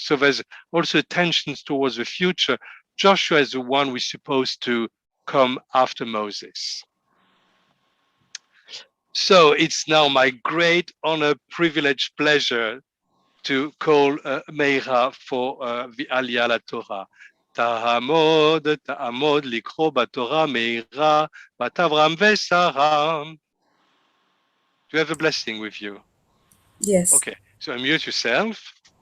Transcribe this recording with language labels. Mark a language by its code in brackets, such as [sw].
[en] So there's also tensions towards the future. Joshua is the one we're supposed to come after Moses. So it's now my great honor, privilege, pleasure to call Meira for the Aliyah LaTorah. [he] תעמוד לקרוא בתורה מאירה, בת אברהם ושרה. [en] Do you have a blessing with you? Yes. Okay, so unmute yourself.